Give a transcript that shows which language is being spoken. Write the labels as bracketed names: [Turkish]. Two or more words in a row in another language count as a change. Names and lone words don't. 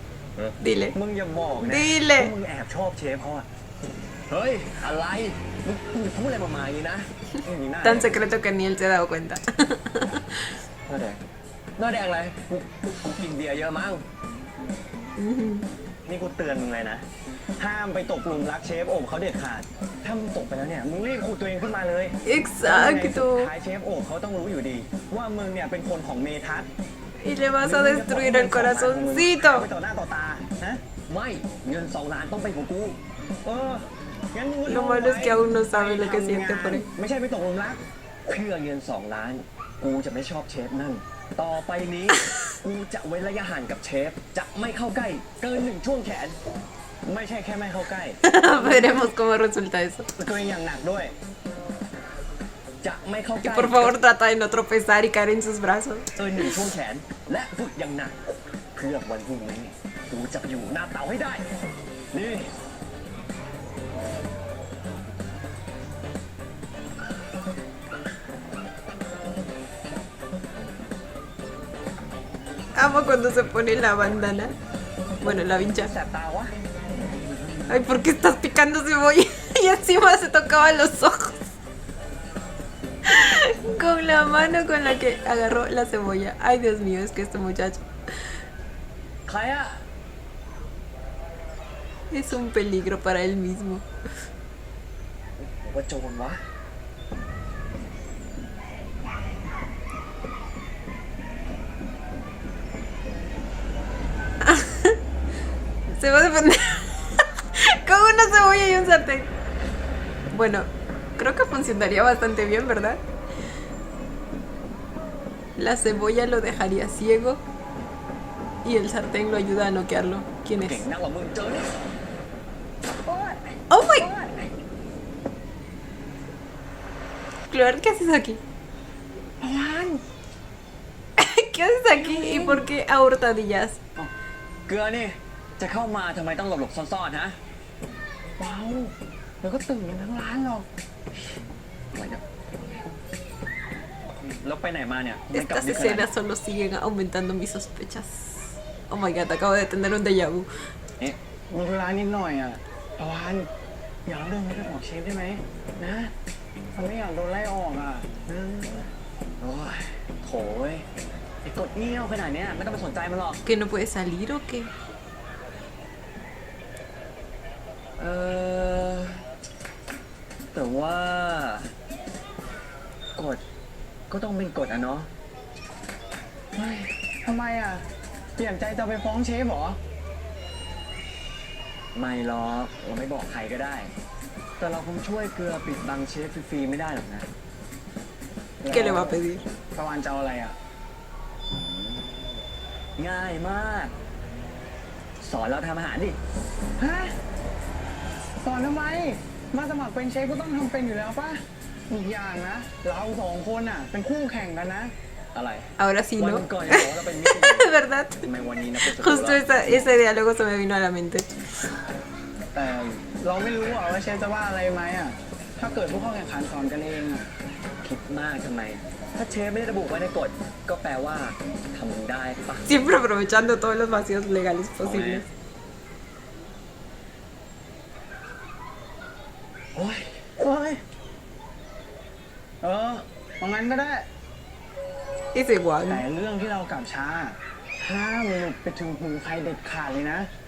[Spanish] Dile. [Thai] มึงอย่าบอกนะ [Spanish] Dile [Thai] ว่ามึงแอบชอบเชฟเขาอะเฮ้ย อะไร มึงพูดอะไรประมาณนี้นะนี่หน้า [Spanish] Tan secreto que ni él se ha dado cuenta. [Thai] หน้าแดงหน้าแดงอะไรกูกินเบียร์เยอะมั้ง นี่กูเตือนมึงเลยนะ ห้ามไปตกหลุมรักเชฟโอ่งเขาเด็ดขาด ถ้ามึงตกไปแล้วเนี่ย มึงรีบขุดตัวเองขึ้นมาเลยยังไงสุด [Spanish] Exacto. [Thai] ท้ายเชฟโอ่งเขาต้องรู้อยู่ดี ว่ามึงเนี่ยเป็นคนของเมทัศน์ [Spanish] Y le vas a destruir el [Thai] ไป [Spanish] corazoncito. [Thai] ต่อหน้าต่อตานะไม่เงิน2 ล้านต้องเป็นของกูงั้นมึงก็ [Spanish] Lo malo es que aún no sabe lo que siente por él. [Thai] ไม่ใช่ไปตกหลุมรัก เพื่อเงิน2 ล้าน กูจะไม่ชอบเชฟนั่น ต่อไปนี้ กูจะเว้นระยะห่างกับเชฟ จะไม่เข้าใกล้ เกิน1 ช่วงแขน ไม่ใช่แค่ไม่เข้าใกล้ [Spanish] Veremos cómo resulta eso. [Thai] ตัวเองอย่างหนักด้วย จะไม่เข้าใก [Spanish] Y [Thai] ล้ [Spanish] por favor trata de no tropezar y caer en sus brazos. [Thai] เกิน1 ช่วงแขน และฝึกอย่างหนัก เพื่อวันพรุ่งนี้ กูจะไปอยู่หน้าเตาให้ได้ นี่ [Spanish] Amo cuando se pone la bandana. Bueno, la vincha. [Thai] แสบตาวะ [Spanish] Ay, ¿por qué estás picando cebolla? Y encima se tocaba los ojos. Con la mano con la que agarró la cebolla. Ay, Dios mío, es que este muchacho [Thai] ใครอะ [Spanish] es un peligro para él mismo. [Thai] ผมว่าโจรวะ [Spanish] Se va a defender con una cebolla y un sartén. Bueno, creo que funcionaría bastante bien, ¿verdad? La cebolla lo dejaría ciego y el sartén lo ayuda a noquearlo. ¿Quién [Thai] เก่ง [Spanish] es? [Thai] นักกว่ามึงเจอเนี่ย [English] ¡Oh my! Claire, [Spanish] ¿qué haces aquí? ¿Qué haces aquí y por qué a hurtadillas? [Thai] เกลือนี่ จะเข้ามาทำไมต้องหลบๆซ่อนๆฮะ เบาเดี๋ยวก็ตื่นกันทั้งร้านหรอก อะไรเนี่ยแล้วไปไหนมาเนี่ยไม่กลับ [Spanish] Estas [Thai] ดึกขนาดนี้ [Spanish] escenas solo siguen aumentando mis sospechas. [English] Oh my god, [Spanish] acabo de tener un [French] déjà vu. [Thai] เอ๊ะ มีเวลานิดหน่อยอ่ะตะวันอย่าเอาเรื่องนี้ไปบอกเชฟได้ไหมนะฉันไม่อยากโดนไล่ออกอ่ะนะ โอ้ยโถยไอ้กดเงี้ยวขนาดเนี้ยไม่ต้องไปสนใจมันหรอก [Spanish] ¿Que no puede salir o qué? [Thai] เออแต่ว่า กฎก็ต้องเป็นกฎอะเนาะ เฮ้ยทำไมอ่ะ เปลี่ยนใจจะไปฟ้องเชฟเหรอ ไม่หรอกเราไม่บอกใครก็ได้ แต่เราคงช่วยเกลือปิดบังเชฟฟรีๆไม่ได้หรอกนะ [Spanish] ¿Qué le va a pedir? [Thai] ตะวันจะเอาอะไรอ่ะ ง่ายมาก สอนเราทำอาหารดิ ฮะ สอนทำไม มาสมัครเป็นเชฟก็ต้องทำเป็นอยู่แล้วป่ะ อีกอย่างนะ เราสองคนอ่ะ เป็นคู่แข่งกันนะ อะไร [Spanish] Ahora sí, [Thai] วัน [Spanish] ¿no? [Thai] ก่อนยังบอกว่าเราเป็นมิตร [Spanish] ¿Verdad? [Thai] ทำไมวันนี้นะเป็นศัตรู [Spanish] Justo [Thai] เรา [Spanish] ese diálogo se me vino a la mente. [Thai] แต่เราไม่รู้อ่ะว่าเชฟจะว่าอะไรไหมอ่ะ ถ้าเกิดผู้เข้าแข่งขันสอนกันเองอ่ะ คิดมากทำไม ถ้าเชฟไม่ได้ระบุไว้ในกฎ ก็แปลว่าทำได้ปะ [Spanish] Siempre aprovechando todos los vacíos legales posibles. [Thai] โอ้ย เฮ้ย เอางั้นก็ได้ [Spanish] Es [Thai] แต่ [Spanish] igual. [Thai] เรื่องที่เรากลับช้า ห้ามหลุดไปถึงหูใครเด็ดขาดเลยนะ